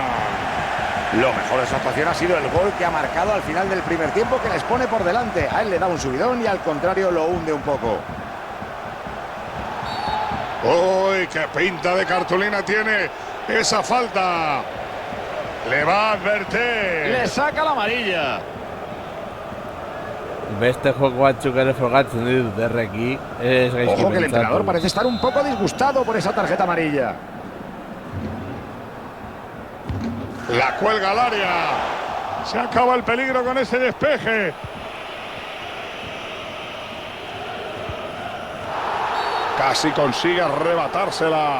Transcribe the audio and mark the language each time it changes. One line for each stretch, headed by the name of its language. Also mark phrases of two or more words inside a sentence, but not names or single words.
Spanish: Lo mejor de su actuación ha sido el gol que ha marcado al final del primer tiempo, que les pone por delante. A él le da un subidón y al contrario lo hunde un poco. ¡Uy, qué pinta de cartulina tiene esa falta! Le va a advertir. Le saca la amarilla.
Basque: Beste joko batzuk ere frogatzen ditut erreki. Ez gaizki
Spanish: Ojo que el
Basque: pentsatu.
Spanish: entrenador parece estar un poco disgustado por esa tarjeta amarilla. La cuelga al área. Se acaba el peligro con ese despeje. Casi consigue arrebatársela.